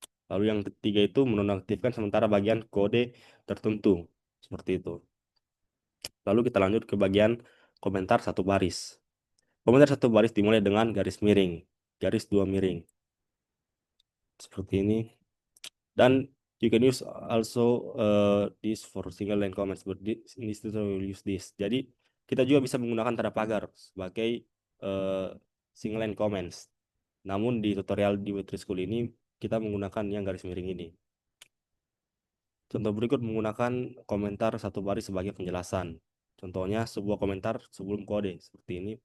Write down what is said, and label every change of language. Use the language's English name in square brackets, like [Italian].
[Indonesian] Lalu yang ketiga itu menonaktifkan sementara bagian kode tertentu seperti itu. Lalu kita lanjut ke bagian komentar satu baris. Komentar satu baris dimulai dengan garis miring, garis dua miring seperti ini. [English] Dan you can use also this for single line comments, but in this tutorial we will use this. [Indonesian] Jadi kita juga bisa menggunakan tanda pagar sebagai single line comments. Namun di tutorial di Web3 School ini kita menggunakan yang garis miring ini. Contoh berikut menggunakan komentar satu baris sebagai penjelasan. Contohnya sebuah komentar sebelum kode seperti ini.